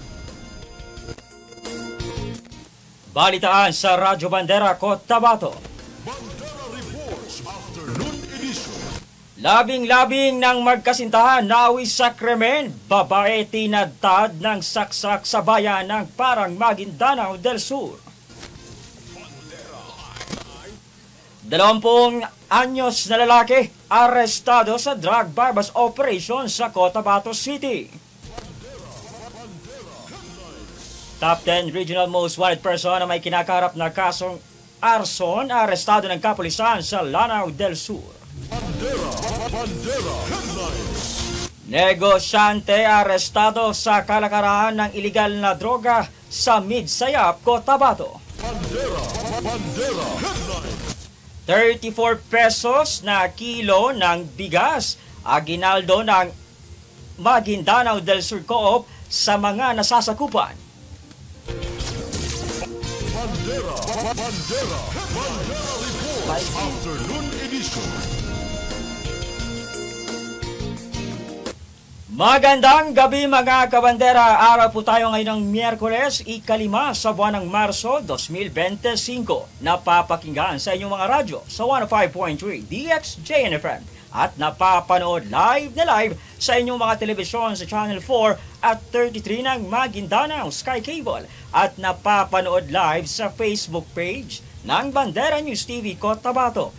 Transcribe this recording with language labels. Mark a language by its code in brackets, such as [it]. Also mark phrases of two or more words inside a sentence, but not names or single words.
[tl] Balitaan sa Radyo Bandera, Cotabato. Bandera Reports Afternoon Edition. Labing-labing ng magkasintahan nawi sa krimen, babae tinadtad ng saksak sa bayan ng Parang Maguindanao del Sur. 20 anyos na lalaki arestado sa [en] drug bypass operation [tl] sa Cotabato City. [en] Top 10 regional most wanted person [tl] na may kinakaharap na kasong arson arestado ng kapulisan sa Lanao del Sur. Negosyante arestado sa kalakaran ng ilegal na droga sa Midsayap, Cotabato. 34 pesos na kilo ng bigas, aginaldo ng Maguindanao del Sur Co-op sa mga nasasakupan. Bandera Reports Afternoon Edition. Magandang gabi mga kabandera. Araw po tayo ngayon ng Miyerkules, ika-5 sa buwan ng Marso 2025. Napapakinggan sa inyong mga radyo sa 105.3 DXJNFM at napapanood live na live sa inyong mga telebisyon sa Channel 4 at 33 ng Maguindanao Sky Cable at napapanood live sa Facebook page ng Bandera News TV Cotabato.